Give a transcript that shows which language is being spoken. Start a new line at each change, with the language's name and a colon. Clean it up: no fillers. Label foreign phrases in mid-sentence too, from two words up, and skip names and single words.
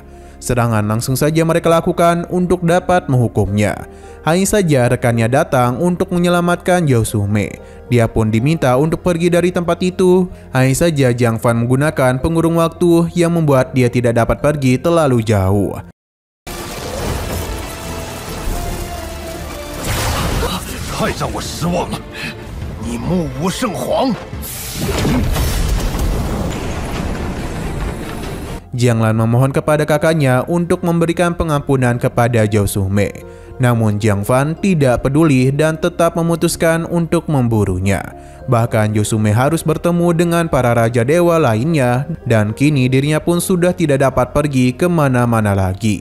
Indonesian: Serangan langsung saja mereka lakukan untuk dapat menghukumnya. Hanya saja rekannya datang untuk menyelamatkan Zhao Shumei. Dia pun diminta untuk pergi dari tempat itu. Hanya saja Jiang Fan menggunakan pengurung waktu yang membuat dia tidak dapat pergi terlalu jauh.
Chinese: 太让我失望了，你目无圣皇。
Indonesian: Jiang Lan memohon kepada kakaknya untuk memberikan pengampunan kepada Zhao Shumei. Namun Jiang Fan tidak peduli dan tetap memutuskan untuk memburunya. Bahkan Zhao Shumei harus bertemu dengan para Raja Dewa lainnya dan kini dirinya pun sudah tidak dapat pergi kemana-mana lagi.